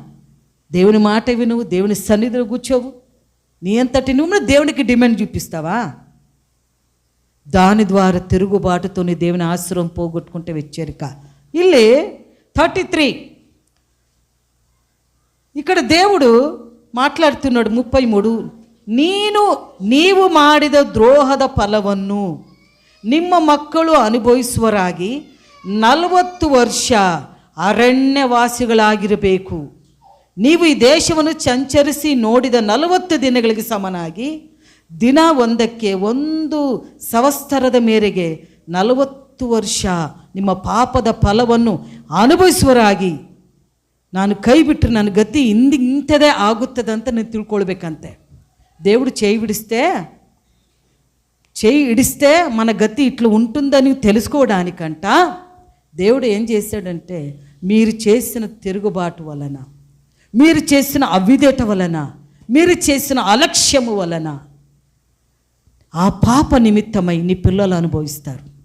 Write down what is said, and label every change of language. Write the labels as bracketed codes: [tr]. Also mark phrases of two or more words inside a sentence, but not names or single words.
[te] దేవుని మాట వినువు, దేవుని సన్నిధిలో కూర్చోవు, నీ అంతటి నువ్వు దేవునికి డిమాండ్ చూపిస్తావా? దాని ద్వారా తిరుగుబాటుతోని దేవుని ఆశ్రయం పోగొట్టుకుంటే హెచ్చరిక. ಇಲ್ಲಿ 33 ఇక్కడ దేవుడు మాట్లాడుతున్నాడు. [kn] 33 నీవు ಮಾಡಿದ ದ್ರೋಹದ ಫಲವನ್ನು ನಿಮ್ಮ ಮಕ್ಕಳು ಅನುಭವಿಸುವರಾಗಿ 40 ವರ್ಷ ಅರಣ್ಯವಾಸಿಗಳಾಗಿರಬೇಕು. ನೀವು ಈ ದೇಶವನ್ನು ಸಂಚರಿಸಿ ನೋಡಿದ 40 ದಿನಗಳಿಗೆ ಸಮನಾಗಿ ದಿನ ಒಂದಕ್ಕೆ 1 ಸಂವತ್ಸರದ ಮೇರೆಗೆ 40 40 ವರ್ಷ ನಿಮ್ಮ ಪಾಪದ ಫಲವನ್ನು ಅನುಭವಿಸುವರಾಗಿ ನಾನು ಕೈ ಬಿಟ್ಟರೆ ನನ್ನ ಗತಿ ಇಂಥದೇ ಆಗುತ್ತದೆ ಅಂತ ನೀವು ತಿಳ್ಕೊಳ್ಬೇಕಂತೆ. [te] దేవుడు చేయి ఇడిస్తే మన గతి ఇట్లా ఉంటుందని తెలుసుకోవడానికంట దేవుడు ఏం చేశాడంటే, మీరు చేసిన తిరుగుబాటు వలన, మీరు చేసిన అవిధేయత వలన, మీరు చేసిన అలక్ష్యము వలన ఆ పాప నిమిత్తమై నీ పిల్లలు అనుభవిస్తారు.